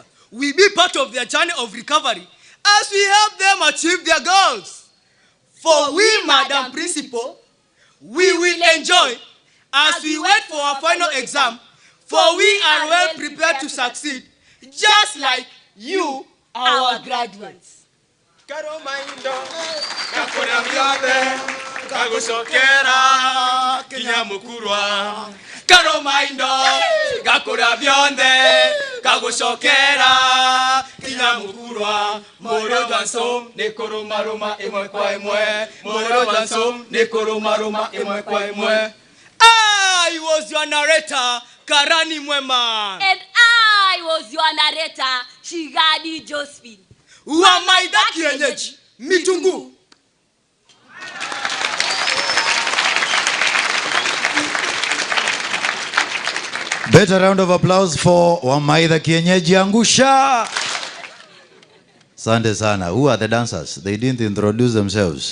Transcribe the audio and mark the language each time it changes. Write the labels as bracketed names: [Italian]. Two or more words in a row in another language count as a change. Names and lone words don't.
[English] We be part of their journey of recovery as we help them achieve their goals. For we, Madam Principal, we will enjoy as we wait for our final exam, for we are well prepared to succeed, just like you, our graduates. [Meru] Karo maindo, kakora vyothe, kagucokera kinyamukurwa. Karo maindo, kakora vyothe, kagucokera kinyamukurwa. Moro danso, nekoro maroma imwe kwa imwe. Moro danso, nekoro maroma imwe kwa imwe. [English] I was your narrator, Karani Mwema. And I was your narrator, Shigadi Josephine. [Meru] Wamaida kienyeji, mitungu. [English] Better round of applause for Wamaida Kienyeji Angusha. [Swahili] Sande sana. [English] Who are the dancers? They didn't introduce themselves.